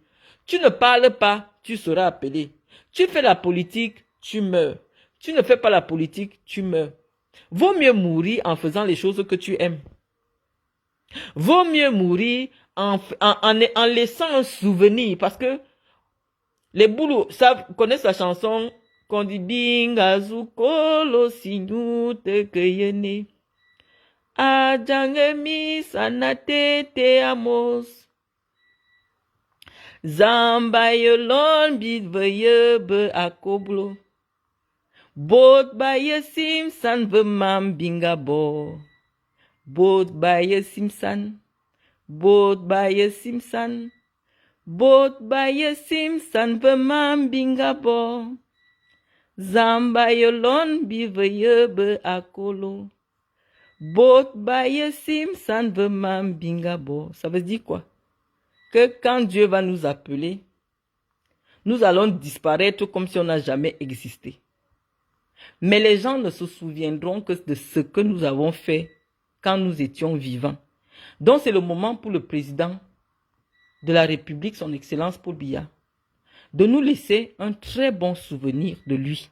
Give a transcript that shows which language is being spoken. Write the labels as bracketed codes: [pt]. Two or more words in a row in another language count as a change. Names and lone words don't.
[fr] Tu ne parles pas, tu seras appelé. Tu fais la politique, tu meurs. Tu ne fais pas la politique, tu meurs. Vaut mieux mourir en faisant les choses que tu aimes. Vaut mieux mourir en laissant un souvenir. Parce que les boulots connaissent la chanson qu'on dit [ewo] Bingazukolo signou te keyene. Ajangemi sanate te amos. Zamba yolon bidveye be akoblo. Bot baye simsan ve mam bingabo. Bot baye simsan. Bot baye simsan. Bot baye simsan ve mam bingabo. Zamba yolon bidveye be akolo. Bot baye simsan ve mam bingabo. [fr] Ça veut dire quoi? Que quand Dieu va nous appeler, nous allons disparaître comme si on n'a jamais existé. Mais les gens ne se souviendront que de ce que nous avons fait quand nous étions vivants. Donc c'est le moment pour le président de la République, son Excellence Paul Biya, de nous laisser un très bon souvenir de lui.